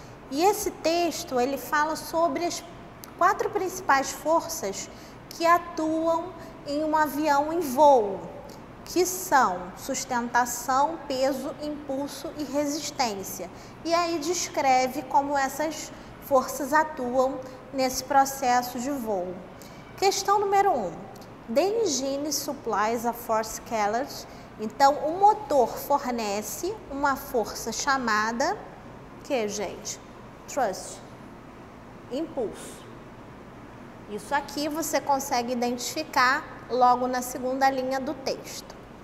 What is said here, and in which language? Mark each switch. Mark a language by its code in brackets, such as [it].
[pt] E esse texto, ele fala sobre as 4 principais forças que atuam em um avião em voo, que são sustentação, peso, impulso e resistência. E aí descreve como essas forças atuam nesse processo de voo. Questão número 1. [en] The engine supplies a force called. [pt] Então, o motor fornece uma força chamada, que, gente? Thrust. Impulso. Isso aqui você consegue identificar logo na segunda linha do texto.